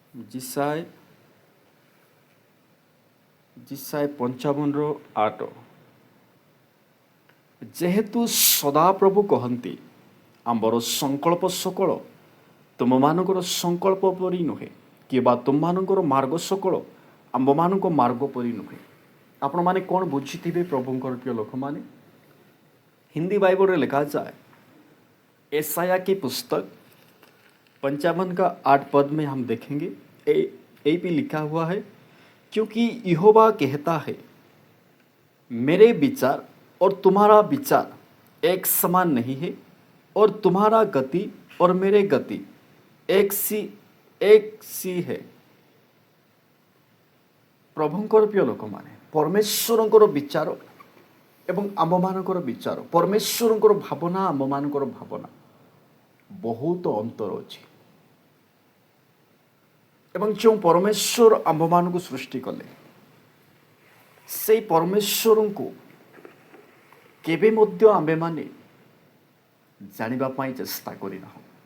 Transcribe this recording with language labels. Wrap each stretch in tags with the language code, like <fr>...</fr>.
<or>ଜିସାୟ 55ର 8 ଯେହେତୁ ସଦାପ୍ରଭୁ କହନ୍ତି ଆମ୍ଭର ସଂକଳ୍ପ ସକଳ ତୁମମାନଙ୍କର ସଂକଳ୍ପ ପରି ନୁହେଁ କିମ୍ବା ତୁମମାନଙ୍କର ମାର୍ଗ ସକଳ ଆମ୍ଭମାନଙ୍କ ମାର୍ଗ ପରି ନୁହେଁ। ଆପଣମାନେ କ'ଣ ବୁଝିଥିବେ ପ୍ରଭୁଙ୍କର ପ୍ରିୟ ଲୋକମାନେ?</or> <hi>हिंदी बाइबल में लिखा जाए एसाया की पुस्तक 55 का 8 पद में हम देखेंगे ए भी लिखा हुआ है, क्योंकि यहोवा कहता है मेरे विचार और तुम्हारा विचार एक समान नहीं है और तुम्हारा गति और मेरे गति एक सी है।</hi> <or>प्रभुंकर प्रिय लोक माने परमेश्वरंकर विचार ଏବଂ ଆମମାନଙ୍କର ବିଚାର, ପରମେଶ୍ୱରଙ୍କର ଭାବନା ଆମମାନଙ୍କର ଭାବନା ବହୁତ ଅନ୍ତର ଅଛି। ଏବଂ ଯେଉଁ ପରମେଶ୍ୱର ଆମ୍ଭମାନଙ୍କୁ ସୃଷ୍ଟି କଲେ ସେଇ ପରମେଶ୍ୱରଙ୍କୁ କେବେ ମଧ୍ୟ ଆମ୍ଭେମାନେ ଜାଣିବା ପାଇଁ ଚେଷ୍ଟା କରିନାହୁଁ।</or>